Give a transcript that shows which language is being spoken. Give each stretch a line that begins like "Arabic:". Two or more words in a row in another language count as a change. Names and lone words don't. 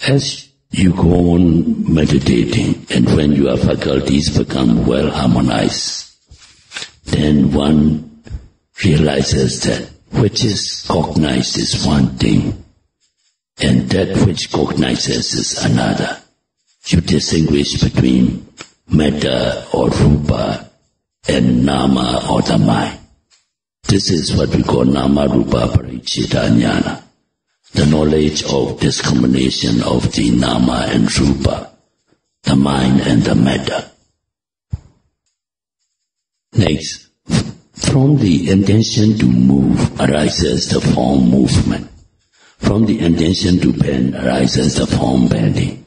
English: As you go on meditating, and when your faculties become well harmonized, then one realizes that which is cognized is one thing, and that which cognizes is another. You distinguish between metta or rupa and nama or the mind. This is what we call
Pali: nama rupa paricchita jnana,
English: the knowledge of discrimination of the nama and rupa, the mind and the metta. Next, from the intention to move arises the form movement. From the intention to bend arises the form bending.